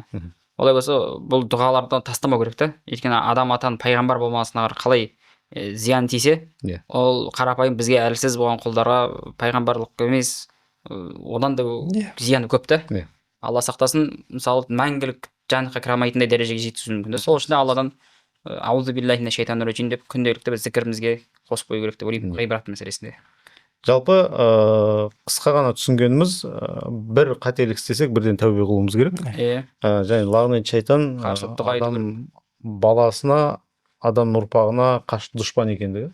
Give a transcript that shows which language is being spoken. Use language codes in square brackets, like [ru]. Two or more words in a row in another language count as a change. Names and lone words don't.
[kk] Олай болса, бұл дұғаларды тастамау керек та. Өйткені адам атан пайғамбар болмасына қалай зиян тисе, ол қарапайым бізге әлсіз болған құлдарға пайғамбарлық емес, одан да зияны көп та. Алла сақтасын, мысалы мәңгілік жаннатқа кіре алмайтындай дәрежеге жеткізуі мүмкін. Сол үшін Алладан [ar] أعوذ بالله من الشيطان الرجيم [kk] деп күнделікті біз зікірімізге қосып қою керек деп ойлаймын ғибрат мәселесінде. Жалпы қысқа ғана түсінгеніміз, бір қателік істесек бірден тәубе қылуымыз керек. Және лағнет шайтан адам баласына, адам ұрпағына қашты дұшпан екендігі.